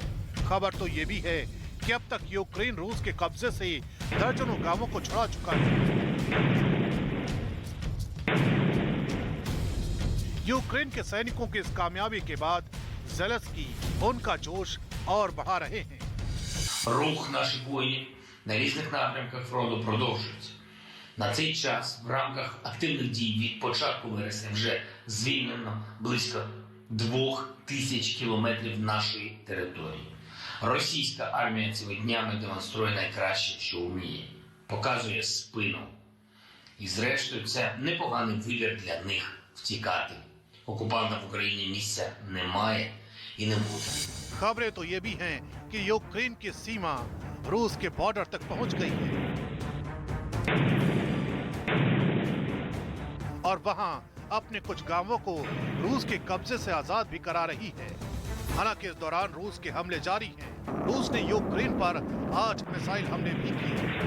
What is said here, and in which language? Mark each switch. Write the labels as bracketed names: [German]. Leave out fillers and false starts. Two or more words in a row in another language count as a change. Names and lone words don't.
[Hindi] खबर तो ये भी है कि अब तक यूक्रेन रूस के कब्जे से दर्जनों गांवों को छुड़ा चुका है। यूक्रेन के सैनिकों की इस कामयाबी के बाद ज़ेलेंस्की उनका जोश और बढ़ा रहे हैं। [Ukrainian] Рух наших воїнів на різних напрямках фронту продовжується. На цей час в рамках активних дій від початку вересня вже звільнено близько 2000 кілометрів нашої території. Російська армія цими днями демонструє найкраще, що вміє. Показує спину. І зрештою це непоганий вибір для них втікати. Окупанта в Україні місця немає і не буде. [Hindi] खबरें तो ये भी हैं कि यूक्रेन की सीमा रूस के बॉर्डर तक पहुंच गई है और वहां अपने कुछ गांवों को रूस के कब्जे से आजाद भी करा रही है। हालांकि इस दौरान रूस के हमले जारी हैं। रूस ने यूक्रेन पर 8 मिसाइल हमले भी किए।